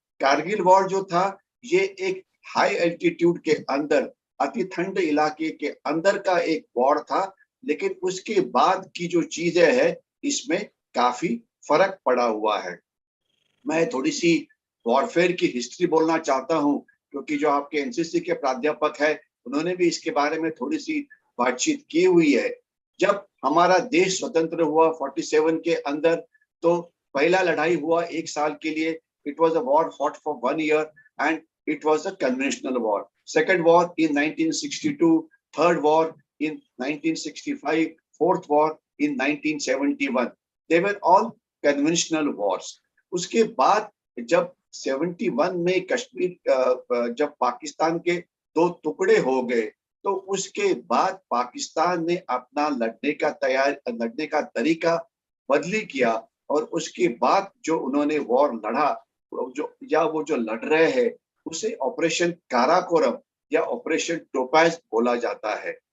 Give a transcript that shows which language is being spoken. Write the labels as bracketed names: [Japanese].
[Hindi] Kargil war जो था, ये एक हाई एल्टीट्यूड के अंदर, अति ठंड इलाके के अंदर का एक वॉर था, लेकिन उसके बाद की जो चीजें हैं, इसमें काफी फर्क पड़ा हुआ है। मैं थोड़ी सी वॉरफेयर की हिस्ट्री बोलना चाहता हूं, क्योंकि जो आपके एनसीसी के प्राध्यापक है उन्होंने भी इसके बारे में थोड़ी सी बातचीत की हुई है। जब हमारा देश स्वतंत्र हुआ 47 के अंदर, तो पहला लड़ाई हुआ 1 साल के लिए, [English] It was a war fought for 1 year and it was a conventional war. Second war in 1962, third war in 1965, fourth war in 1971. They were all conventional wars. [Hindi] उसके बाद जब 71 में कश्मीर जब पाकिस्तान के 2 टुकड़े हो गए, तो उसके बाद पाकिस्तान ने अपना लड़ने का तरीका बदली किया, और उसके बाद जो उन्होंने वॉर लड़ा, वो जो लड़ रहे हैं, उसे ऑपरेशन काराकोरम या ऑपरेशन टोपाज बोला जाता है।